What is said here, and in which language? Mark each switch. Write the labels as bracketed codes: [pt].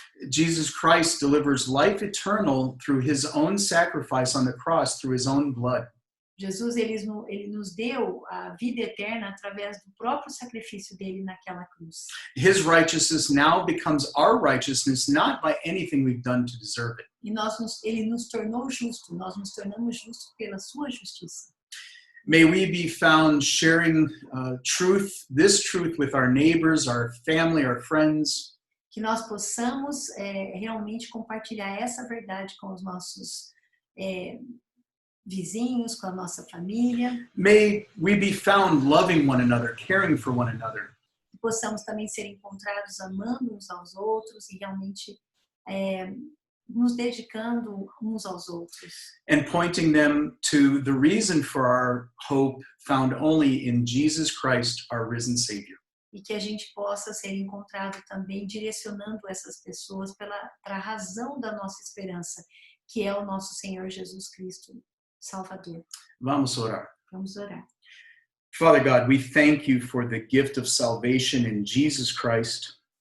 [en] Jesus Christ delivers life eternal through his own sacrifice on the cross, through his own blood. [pt] Jesus, ele nos deu a vida eterna através do próprio sacrifício dele naquela cruz. [en] His righteousness now becomes our righteousness, not by anything we've done to deserve it. [pt] E ele nos tornou justo, nós nos tornamos justos pela sua justiça. [en] May we be found sharing this truth with our neighbors, our family, our friends. [pt] Que nós possamos realmente compartilhar essa verdade com os nossos vizinhos, com a nossa família. [en] May we be found loving one another, caring for one another. [pt] Que possamos também ser encontrados amando uns aos outros e realmente nos dedicando uns aos outros. [en] And pointing them to the reason for our hope found only in Jesus Christ, our risen Savior. [pt] E que a gente possa ser encontrado também direcionando essas pessoas para a razão da nossa esperança, que é o nosso Senhor Jesus Cristo, Salvador. Vamos orar. Vamos orar. [en] Father God, we thank you for the gift of salvation in Jesus Christ.